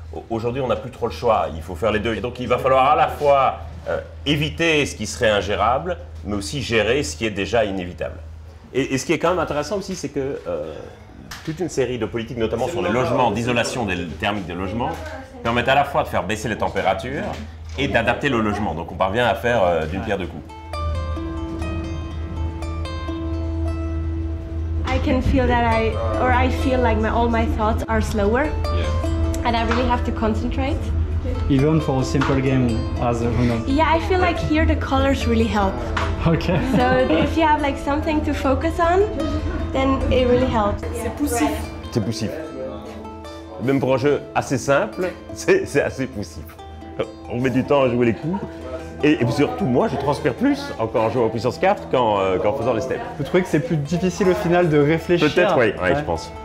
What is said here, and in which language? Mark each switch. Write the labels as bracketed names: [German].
[French] Aujourd'hui on n'a plus trop le choix, il faut faire les deux. Et donc il va falloir à la fois éviter ce qui serait ingérable, mais aussi gérer ce qui est déjà inévitable. Et ce qui est quand même intéressant aussi, c'est que toute une série de politiques, notamment sur les logements, d'isolation thermique des logements, permettent à la fois de faire baisser les températures et d'adapter le logement. Donc on parvient à faire d'une pierre deux coups. [English] I can feel that I feel like all my thoughts are slower, and I really have to concentrate. Even for a simple game as a Uno. Yeah, I feel like here the colors really help. Okay. So if you have like something to focus on, then it really helps. [French] C'est poussif. C'est poussif. Même pour un jeu assez simple, c'est assez poussif. On met du temps à jouer les coups. Et surtout, moi, je transpire plus encore en jouant en puissance 4 qu'en faisant les steps. Vous trouvez que c'est plus difficile au final de réfléchir? Peut-être, oui, ouais, je pense.